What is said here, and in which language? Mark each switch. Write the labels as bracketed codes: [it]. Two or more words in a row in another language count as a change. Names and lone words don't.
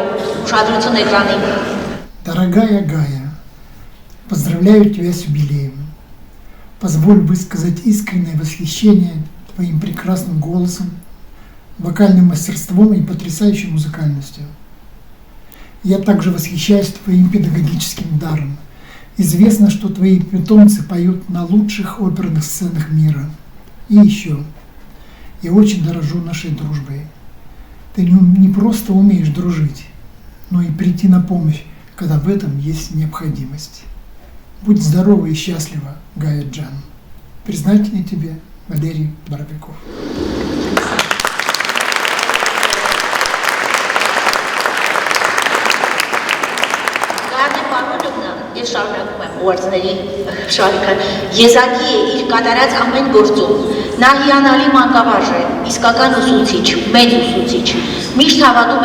[hy] Ուշադրություն էկրանին. [ru] Дорогая Гая, поздравляю тебя с юбилеем. Позволь высказать искреннее восхищение твоим прекрасным голосом, вокальным мастерством и потрясающей музыкальностью. Я также восхищаюсь твоим педагогическим даром. Известно, что твои питомцы поют на лучших оперных сценах мира. И еще, я очень дорожу нашей дружбой. Ты не просто умеешь дружить, но и прийти на помощь, когда в этом есть необходимость. Будь здорова и счастлива, Гая Джан. Признательный тебе, Валерий Боровиков. [hy] Ես շարունակում եմ ուղերձների շարքը, եզակի է իր կատարած ամեն գործում, նա հիանալի մանկավարժ է, իսկական ուսուցիչ, մեծ ուսուցիչ, միշտ հավատում